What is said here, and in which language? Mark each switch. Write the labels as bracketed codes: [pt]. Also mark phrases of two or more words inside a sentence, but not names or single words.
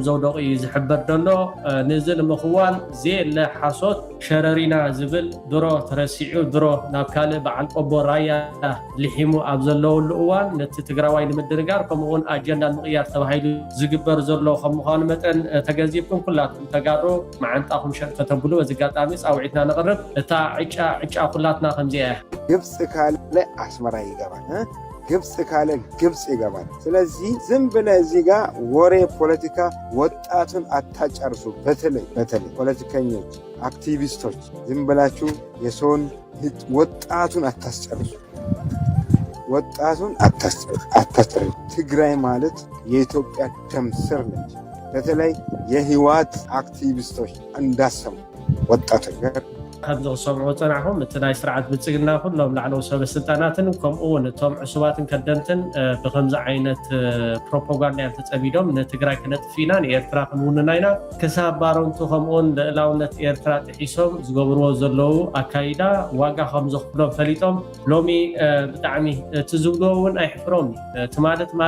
[ti] ዘውደቑ እዩ ዝሕበር ዘሎ ንዚ ንምኽዋን ዘየለ ሓሶት ሸረሪና ዝብል ድሮ ተረሲዑ ድሮ ናብ ካልእ በዓል ቆቦ ራያ ልሒሙ ኣብ ዘለውሉ እዋን ነቲ ትግራዋይ ንምድንጋር ከምኡውን ኣጀንዳ ንምቕያር ተባሂሉ ዝግበር ዘሎ ከም ምዃኑ መጠን ተገንዚብኩም ኩላትኩም ተጋሩ መዓንጣኹም ሸንከተብሉ በዚ ኣጋጣሚ ፃውዒትና ነቕርብ እታ ዕጫ ኩላትና ከምዚኣ [am] ግብፅ ካለ ኣስመራ ይገባል ግብፅ ካለ ግብፅ ይገባል ስለዚህ ዝም ብለህ እዚህ ጋር ወሬ ፖለቲካ ወጣቱን አታጨርሱ በተለይ ፖለቲከኞች አክቲቪስቶች ዝም ብላችሁ የሰውን ወጣቱን አታስጨርሱ ትግራይ ማለት የኢትዮጵያ ደም ስር ነች በተለይ የህወሓት አክቲቪስቶች እንዳሰሙ ወጣቶች [ti] ከም ዝሰምዑ ፀናሕኩም እቲ ናይ ስርዓት ብልፅግና ኩሎም ላዕለዉ ሰበስልጣናትን ከምኡውን እቶም ዕሱባትን ከደምትን ብከምዚ ዓይነት ፕሮፓጋንዳ እዮም ተፀሚዶም ንትግራይ ክነጥፍ ኢና ንኤርትራ ክንውንና ኢና ክሳብ ባሮንቱ ከምኡውን ልዕላውነት ኤርትራ ጥሒሶም ዝገብርዎ ዘለው ኣካይዳ ዋጋ ከም ዘኽፍሎም ፈሊጦም ሎሚ ብጣዕሚ እቲ ዝብልዎ እውን ኣይሕፍሮም እቲ ማለት ማለ